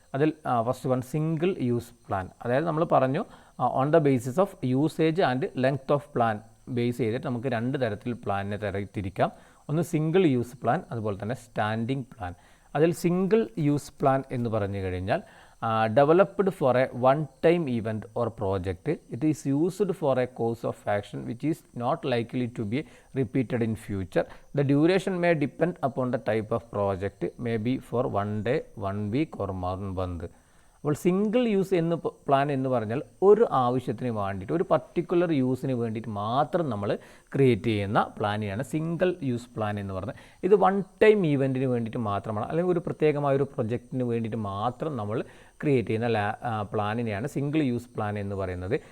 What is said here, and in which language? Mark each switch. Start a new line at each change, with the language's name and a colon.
Malayalam: അതിൽ first one single use plan. അതായത് നമ്മൾ പറഞ്ഞു
English: on the basis of usage and length of plan
Malayalam: base ചെയ്തിട്ട് നമുക്ക് രണ്ട് തരത്തിൽ പ്ലാനിനെ തിരിക്കാം. ഒന്ന് സിംഗിൾ യൂസ് പ്ലാൻ, അതുപോലെ തന്നെ സ്റ്റാൻഡിങ് പ്ലാൻ. അതിൽ സിംഗിൾ യൂസ് പ്ലാൻ എന്ന് പറഞ്ഞു കഴിഞ്ഞാൽ
English: developed for a one-time event or project. It is used for a course of action which is not likely to be repeated in future. The duration may depend upon the type of project, may be for 1 day, 1 week or 1 month.
Malayalam: അപ്പോൾ single use എന്ന് plan എന്ന് പറഞ്ഞാൽ ഒരു ആവശ്യത്തിന് വേണ്ടിയിട്ട്, ഒരു particular യൂസിന് വേണ്ടിയിട്ട് മാത്രം നമ്മൾ ക്രിയേറ്റ് ചെയ്യുന്ന പ്ലാനിനെയാണ് സിംഗിൾ യൂസ് പ്ലാൻ എന്ന് പറഞ്ഞത്. ഇത് വൺ ടൈം ഈവൻറ്റിന് വേണ്ടിയിട്ട് മാത്രമാണ്, അല്ലെങ്കിൽ ഒരു പ്രത്യേകമായ ഒരു പ്രൊജക്റ്റിന് വേണ്ടിയിട്ട് മാത്രം നമ്മൾ ക്രിയേറ്റ് ചെയ്യുന്ന പ്ലാനിനെയാണ് സിംഗിൾ യൂസ് പ്ലാൻ എന്ന് പറയുന്നത്.